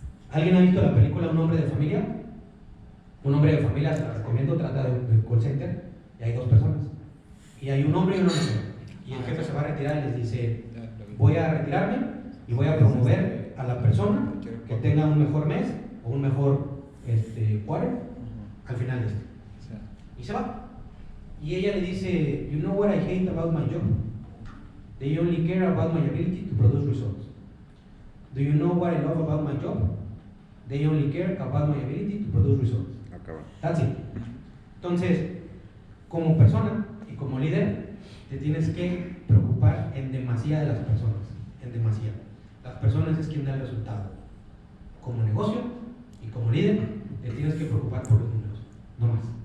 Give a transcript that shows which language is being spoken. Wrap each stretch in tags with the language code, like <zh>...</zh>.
<es>¿Alguien ha visto la película Un hombre de familia? Un hombre de familia, se la recomiendo, trata de un call center, y hay dos personas, y hay un hombre y una mujer, y el jefe se va a retirar y les dice, voy a retirarme y voy a promover a la persona que tenga un mejor mes o un mejor quarter al final de este. Y se va. Y ella le dice,</es> <en>you know what I hate about my job? They only care about my ability to produce results. Do you know what I love about my job? They only care about my ability to produce results. That's it.</en> <es>Entonces, como persona y como líder, te tienes que preocupar en demasía de las personas. En demasía. Las personas es quien da el resultado. Como negocio y como líder, te tienes que preocupar por los números. No más.</es>